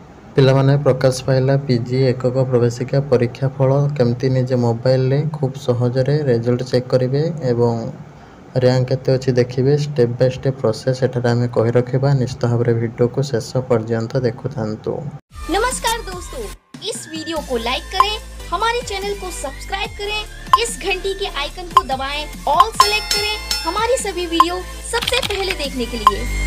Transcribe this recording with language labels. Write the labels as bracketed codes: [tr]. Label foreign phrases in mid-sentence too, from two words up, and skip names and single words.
[or] ପିଲାମାନେ ପ୍ରକାଶ ପାଇଲା ପିଜି ଏକକ ପ୍ରବେଶିକା ପରୀକ୍ଷା ଫଳ କେମିତି ନିଜ ମୋବାଇଲରେ ଖୁବ୍ ସହଜରେ [en] result check [or] କରିବେ ଏବଂ ର୍ୟାଙ୍କ କେତେ ଅଛି ଦେଖିବେ। [en] step by step process [or] ଏଠାରେ ଆମେ କହି ରଖିବା। ନିଶ୍ଚିତ ଭାବରେ ଭିଡିଓ କୁ ଶେଷ ପର୍ଯ୍ୟନ୍ତ ଦେଖୁଥାନ୍ତୁ। [hi] नमस्कार दोस्तों, इस वीडियो को लाइक करें, हमारे चैनल को सब्सक्राइब करें, इस घंटी के आइकन को दबाएं, [en] all select [hi] करें हमारी सभी वीडियो सबसे पहले देखने के लिए।